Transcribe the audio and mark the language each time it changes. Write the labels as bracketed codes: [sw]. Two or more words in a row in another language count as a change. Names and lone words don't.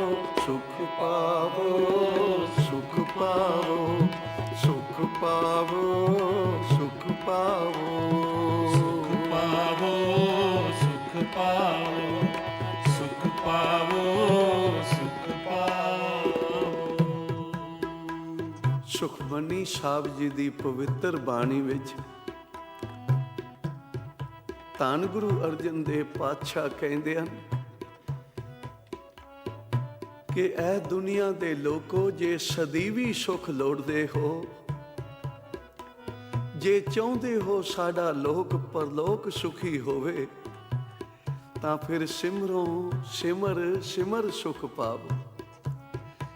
[pa] ਸੁਖ ਪਾਵੋ, ਸੁਖ ਪਾਵੋ, ਸੁਖ ਪਾਵੋ, ਸੁਖ ਪਾਵੋ, ਸੁਖ ਪਾਵੋ, ਸੁਖ ਪਾਵੋ, ਸੁਖ ਪਾਵੋ, ਸੁਖ ਪਾਵੋ। ਸੁਖਮਨੀ ਸਾਹਿਬ ਜੀ ਦੀ ਪਵਿੱਤਰ ਬਾਣੀ ਵਿੱਚ ਧੰਨ ਗੁਰੂ ਅਰਜਨ ਦੇਵ ਪਾਤਸ਼ਾਹ ਕਹਿੰਦੇ ਹਨ ਕਿ ਇਹ ਦੁਨੀਆ ਦੇ ਲੋਕੋ, ਜੇ ਸਦੀਵੀ ਸੁਖ ਲੋੜਦੇ ਹੋ, ਜੇ ਚਾਹੁੰਦੇ ਹੋ ਸਾਡਾ ਲੋਕ ਪਰਲੋਕ ਸੁਖੀ ਹੋਵੇ, ਤਾਂ ਫਿਰ ਸਿਮਰੋ ਸਿਮਰ ਸਿਮਰ ਸੁਖ ਪਾਵੋ।